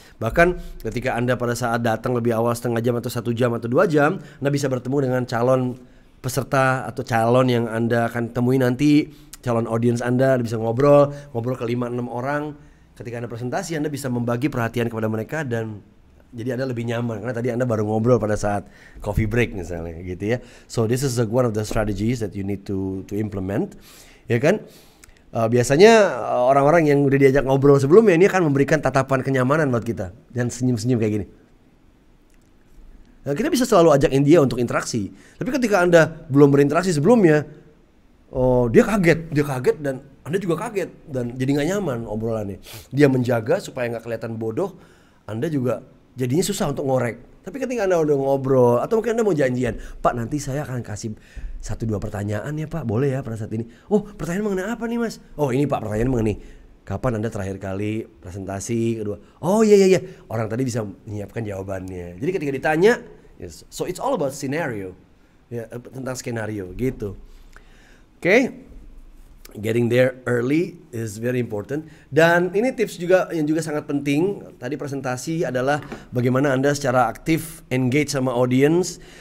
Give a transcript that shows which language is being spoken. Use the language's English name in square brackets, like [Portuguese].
[Indonesian] Bahkan ketika Anda pada saat datang lebih awal setengah jam atau 1 jam atau 2 jam, Anda bisa bertemu dengan calon peserta atau calon yang Anda akan temui nanti, calon audiens Anda bisa ngobrol ke 5-6 orang. Ketika Anda presentasi, Anda bisa membagi perhatian kepada mereka dan jadi Anda lebih nyaman karena tadi Anda baru ngobrol pada saat coffee break misalnya gitu ya. [English] So this is one of the strategies that you need to implement, ya kan? [Indonesian] Biasanya orang-orang yang udah diajak ngobrol sebelumnya ini akan memberikan tatapan kenyamanan buat kita dan senyum-senyum kayak gini. Nah, kita bisa selalu ajakin dia untuk interaksi. Tapi ketika Anda belum berinteraksi sebelumnya, dia kaget dan Anda juga kaget dan jadi nggak nyaman obrolannya. Dia menjaga supaya nggak kelihatan bodoh, Anda juga jadinya susah untuk ngorek. Tapi ketika Anda udah ngobrol atau mungkin Anda mau janjian, Pak nanti saya akan kasih 1-2 pertanyaan ya Pak, boleh ya pada saat ini. Oh pertanyaan mengenai apa nih Mas? Oh ini Pak pertanyaan mengenai kapan Anda terakhir kali presentasi kedua? Oh iya. Orang tadi bisa menyiapkan jawabannya. Jadi ketika ditanya, yes. [English] So it's all about scenario, [Indonesian] ya, tentang skenario gitu. Oke. [English] Getting there early is very important. [Indonesian] Dan ini tips juga yang juga sangat penting. Tadi presentasi adalah bagaimana Anda secara aktif engage sama audience.